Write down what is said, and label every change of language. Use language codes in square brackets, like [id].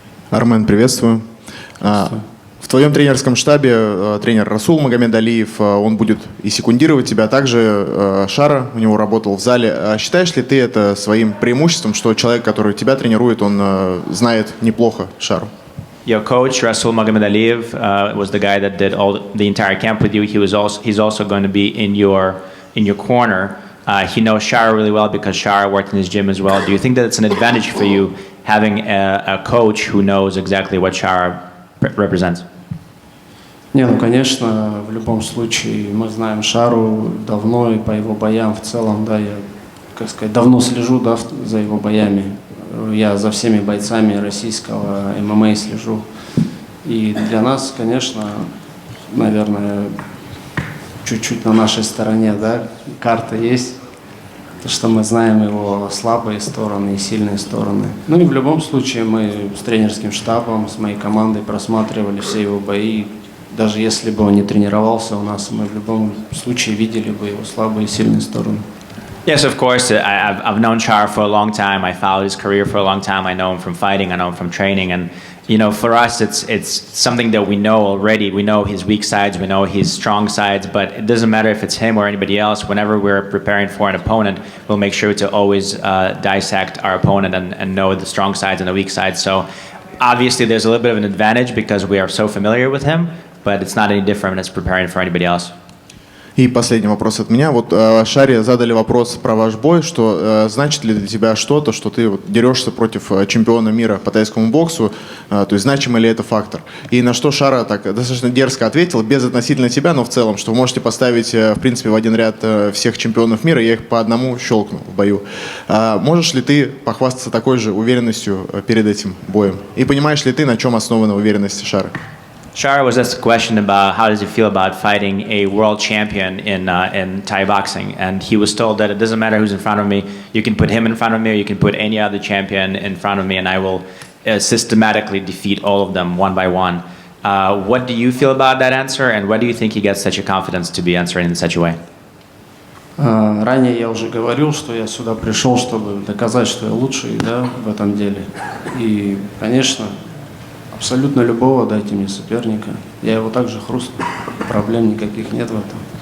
[ru] Армен, приветствую. В твоем тренерском штабе тренер Расул Магомедалиев, он будет и секундировать тебя, а также Шара у него работал в зале. Считаешь ли ты это своим преимуществом, что человек, который тебя тренирует, он знает неплохо Шару? [en] Your coach, Rasul Magomedov, was the guy that did the entire camp with you. He's also going to be in your corner. He knows Shara really well because Shara worked in his gym as well. Do you think that it's an advantage for you having a coach who knows exactly what Shara represents? [ru] Не, ну, конечно, в любом случае мы знаем Шару давно и по его боям в целом, да, я, как сказать, давно слежу, да, за его боями. Я за всеми бойцами российского ММА слежу. И для нас, конечно, наверное, чуть-чуть на нашей стороне, да, карта есть. То, что мы знаем его слабые стороны и сильные стороны. Ну и в любом случае мы с тренерским штабом, с моей командой просматривали все его бои. Даже если бы он не тренировался у нас, мы в любом случае видели бы его слабые и сильные стороны. [en] Yes, of course. I've known Shara for a long time. I followed his career for a long time. I know him from fighting. I know him from training. And, you know, for us, it's something that we know already. We know his weak sides. We know his strong sides. But it doesn't matter if it's him or anybody else. Whenever we're preparing for an opponent, we'll make sure to always dissect our opponent and know the strong sides and the weak sides. So obviously there's a little bit of an advantage because we are so familiar with him. But it's not any different as preparing for anybody else. [ru] И последний вопрос от меня. Вот Шаре задали вопрос про ваш бой, что значит ли для тебя что-то, что ты вот дерешься против чемпиона мира по тайскому боксу, то есть значимый ли это фактор? И на что Шара так достаточно дерзко ответил, без относительно тебя, но в целом, что вы можете поставить, в принципе, в один ряд всех чемпионов мира, я их по одному щелкну в бою. Можешь ли ты похвастаться такой же уверенностью перед этим боем? И понимаешь ли ты, на чем основана уверенность Шары? [en] Shara was asked a question about how does he feel about fighting a world champion in Thai boxing, and he was told that it doesn't matter who's in front of me. You can put him in front of me, or you can put any other champion in front of me, and I will systematically defeat all of them one by one. What do you feel about that answer, and why do you think he gets such a confidence to be answering in such a way? [ru] Ранее я уже говорил, что я сюда пришел, чтобы доказать, что я лучший, да, в этом деле. И, конечно, абсолютно любого дайте мне соперника. Я его также хрустну. Проблем никаких нет в этом.